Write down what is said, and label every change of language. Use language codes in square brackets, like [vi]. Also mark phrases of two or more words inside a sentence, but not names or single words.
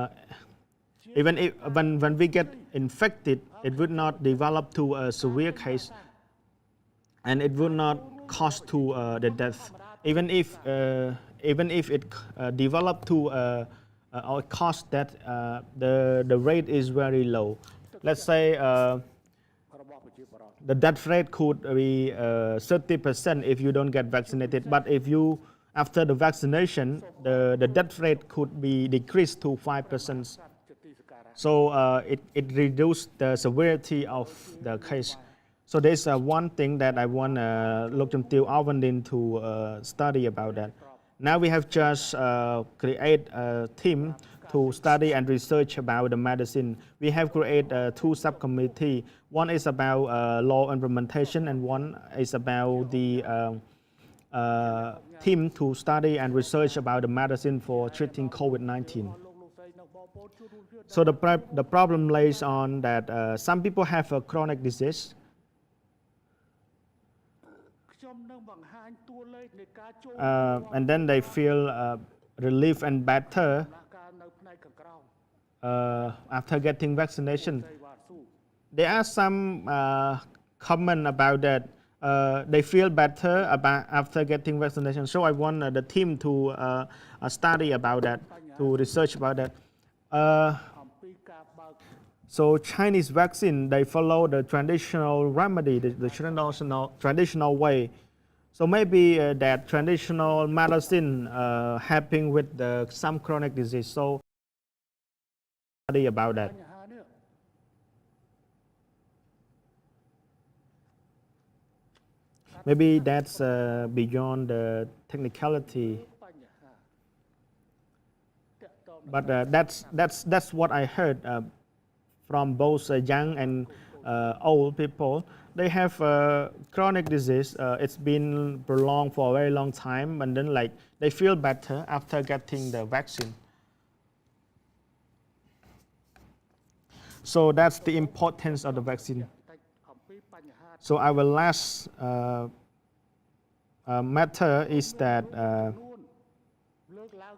[en] even if when we get infected, it would not develop to a severe case, and it would not cause to the death. Even if it develop to or cause death, the rate is very low. Let's say [km] របស់ប្រជាពលរដ្ឋ [en] the death rate could be 30% if you don't get vaccinated. But if you after the vaccination, the death rate could be decreased to 5%. [km] ជាទីសក្ការៈ [en] So it reduced the severity of the case. So there's one thing that I want Lok Chum Tiêu Alvandin to study about that. Now we have just create a team to study and research about the medicine. We have created two subcommittee. One is about law implementation and one is about the team to study and research about the medicine for treating COVID-19. So the problem lays on that some people have a chronic disease. [km] ខ្ញុំនឹងបង្ហាញតួលេខនៃការចូល [en] And then they feel relief and better [km] ដំណាក់កាលនៅផ្នែកខាងក្រោម [en] after getting vaccination. [km] នៃវ៉ាស៊ូ [en] There are some comment about that. They feel better about after getting vaccination. So I want the team to study about that, to research about that. [km] អំពីការបើក [en] So Chinese vaccine, they follow the traditional remedy, the traditional way. So maybe that traditional medicine helping with some chronic disease. So study about that. [km] បញ្ហានេះ [en] Maybe that's beyond the technicality. [km] បញ្ហាតកតង [en] But that's what I heard from both young and old people. They have chronic disease. It's been prolonged for a very long time, and then like they feel better after getting the vaccine. So that's the importance of the vaccine. [km] តិចអំពីបញ្ហា [en] So our last matter is that [km] លើកឡើង